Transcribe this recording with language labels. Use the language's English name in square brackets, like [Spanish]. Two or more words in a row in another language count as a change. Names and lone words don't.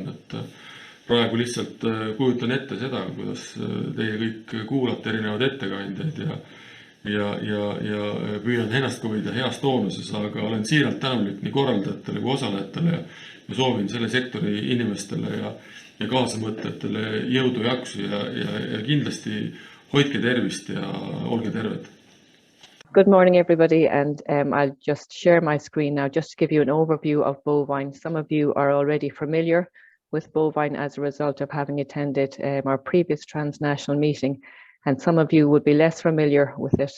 [Estonian] Et praegu lihtsalt kujutan ette seda, kuidas teie kõik kuulate erinevaid ettekandjaid ja püüan ennast ka hoida heas toonuses, aga olen siiralt tänulik nii korraldajatele kui osalejatele ja soovin selle sektori inimestele ja kaasamõtletele jõudu jaksu ja kindlasti hoidke tervist ja olge terved. [English] Good morning, everybody, and I'll just share my screen now just to give you an overview of Bovine. Some of you are already familiar with Bovine as a result of having attended our previous transnational meeting, and some of you would be less familiar with it.